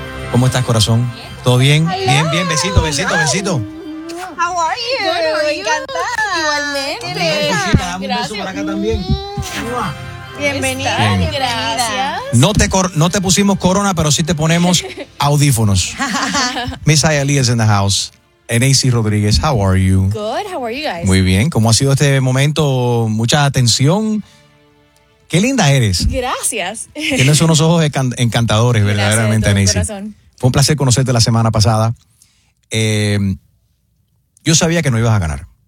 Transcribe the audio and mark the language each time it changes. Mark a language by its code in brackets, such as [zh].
[es] ¿Cómo estás, corazón? ¿Todo bien? Bien, bien, besito, besito, besito. [en] How are you? [es] Bueno, encantada. Igualmente. Bienvenida. No te pusimos corona, pero sí te ponemos audífonos. [en] Miss Ayali is in the house. NAC Rodríguez, how are you? Good, how are you guys? [es] Muy bien, ¿cómo ha sido este momento? Mucha atención. Qué linda eres. Gracias. Tienes unos ojos encantadores, gracias, verdaderamente, NAC. Fue un placer conocerte la semana pasada. Yo sabía que no ibas a ganar.